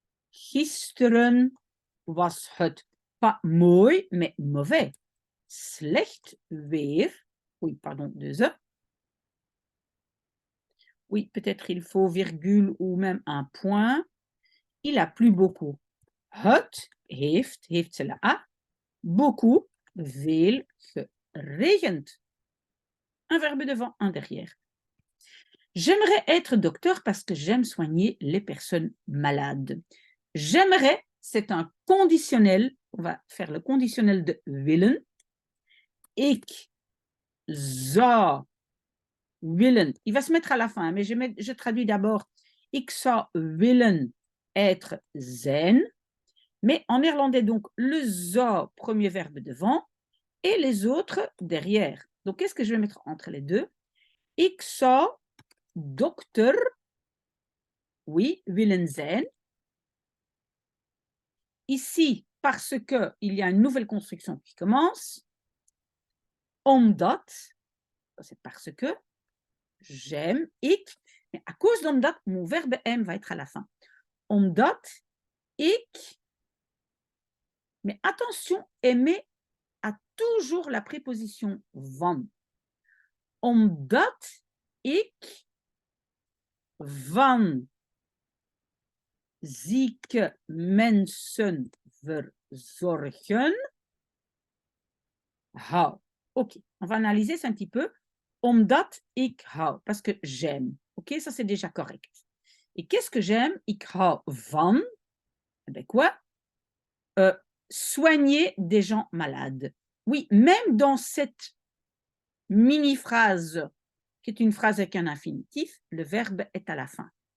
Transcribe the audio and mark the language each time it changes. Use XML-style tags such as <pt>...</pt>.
<nl>Gisteren was het pas mooi,</nl> <fr>mais mauvais.</fr> <nl>Slecht weer.</nl> <fr>Oui, pardon, 2 E. Oui, peut-être il faut virgule ou même un point. Il a plu beaucoup.</fr> <nl>Het heeft</nl> <fr>c'est la A, beaucoup,</fr> <nl>veel, geregend.</nl> <fr>Un verbe devant, un derrière. J'aimerais être docteur parce que j'aime soigner les personnes malades. J'aimerais, c'est un conditionnel. On va faire le conditionnel de willen.</fr> <nl>Ik zou willen.</nl> <fr>Il va se mettre à la fin, mais je traduis d'abord.</fr> <nl>Ik zou willen</nl> <fr>être zijn. Mais en néerlandais, donc, le zou, premier verbe devant, et les autres derrière. Donc, qu'est-ce que je vais mettre entre les deux?</fr> <nl>Ik zou dokter, oui, willen zijn.</nl> <fr>Ici, parce qu'il y a une nouvelle construction qui commence. Omdat, c'est parce que j'aime, ik. Mais à cause d'omdat, mon verbe aime va être à la fin.</fr> <nl>Omdat, ik.</nl> <fr>Mais attention, aimer a toujours la préposition van.</fr> <nl>Omdat ik van zieke mensen verzorgen hou.</nl> <fr>Ok, on va analyser ça un petit peu.</fr> <nl>Omdat ik hou,</nl> <fr>parce que j'aime. Ok, ça c'est déjà correct. Et qu'est-ce que j'aime?</fr> <nl>Ik hou van.</nl> <fr>Eh bien quoi? Soigner des gens malades. Oui, même dans cette mini-phrase, qui est une phrase avec un infinitif, le verbe est à la fin.</fr>